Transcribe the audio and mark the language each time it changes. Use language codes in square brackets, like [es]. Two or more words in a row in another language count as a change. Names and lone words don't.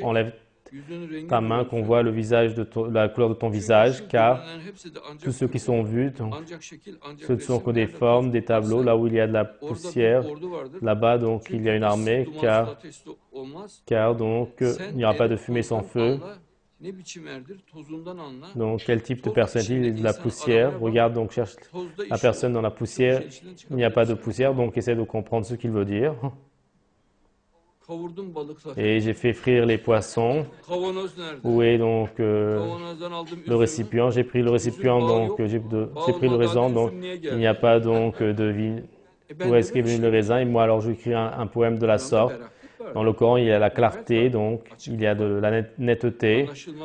[fr] Enlève ta main qu'on voit le visage la couleur de ton visage, car tous ceux qui sont vus, ce ne sont que des formes, des tableaux, là où il y a de la poussière, là-bas donc il y a une armée, car donc il n'y aura pas de fumée sans feu. Donc, quel type de personne est-il? De la poussière. Regarde, donc, cherche la personne dans la poussière. Il n'y a pas de poussière, donc essaie de comprendre ce qu'il veut dire. [tr] Kavurdum balıkları. [fr] et j'ai fait frire les poissons. [tr] Kavanoz nerede? [fr] Où est donc [tr] Kavanozdan aldım [fr] le [tr] üzümü. [fr] récipient? J'ai pris le récipient, donc j'ai pris le raisin, donc il n'y a pas donc de vie. Où est-ce qu'est venu le raisin? Et moi, alors, j'écris un poème de la sorte. Dans le Coran, il y a la clarté, donc il y a de la netteté, [tr] Anlaşılmaz değil de.